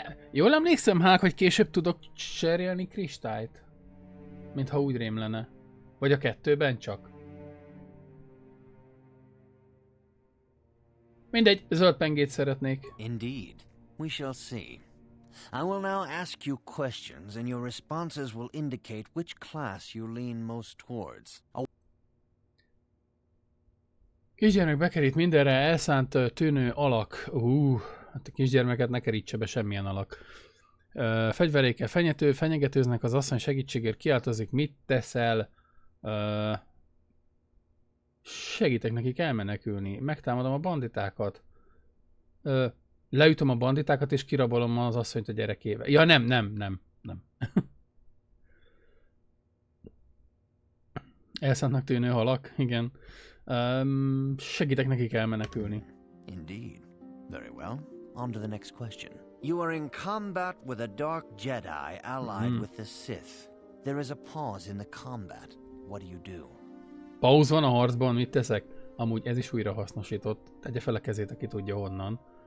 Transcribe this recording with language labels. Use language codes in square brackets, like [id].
[hu] Jól emlékszem, Hák, hogy később tudok cserélni kristályt? Mintha úgy rémlene. Vagy a kettőben csak? Mindegy, zöld pengét szeretnék. [en] Indeed. We shall see. I will now ask you questions, and your responses will indicate which class you lean most towards. [hu] Kisgyermek bekerít mindenre elszánt tűnő alak. Hát a kisgyermeket ne kerítse be semmilyen alak. Fegyverékkel fenyegetőznek, az asszony segítségért kiáltozik, mit teszel? Segítek nekik elmenekülni. Megtámadom a banditákat. Leütöm a banditákat és kirabolom az asszonyt a gyerekével. Ja, nem. Elszántnak tűnő halak, igen. Segítek nekik elmenekülni. [en] Indeed. Very well. On to the next question. You are in combat with a dark Jedi allied with the Sith. There is a pause in the combat. What do you do? [hu] Pauz van a harcban, mit teszek? Amúgy ez is újra hasznosított. Tegye fel a kezét, aki tudja honnan.